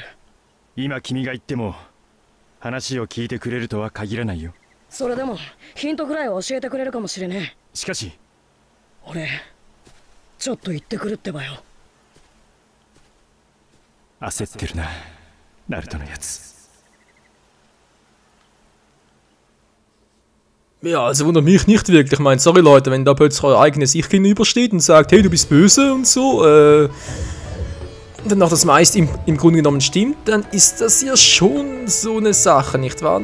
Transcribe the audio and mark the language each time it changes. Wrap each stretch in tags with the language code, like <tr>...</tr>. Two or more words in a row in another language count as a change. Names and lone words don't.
<ja>今君が言っても話を聞いてくれるとは限らないよ。それでもヒントぐらいは教えてくれるかもしれねえ。しかし俺ちょっと言ってくるってばよ。焦ってるな、ナルトのやつ。</ja> <de>Ja, also wundert mich nicht wirklich. Ich meine, sorry Leute, wenn da plötzlich euer eigenes Ich gegenübersteht und sagt, hey, du bist böse und so, dann noch das meiste im Grunde genommen stimmt, dann ist das ja schon so eine Sache, nicht wahr?</de>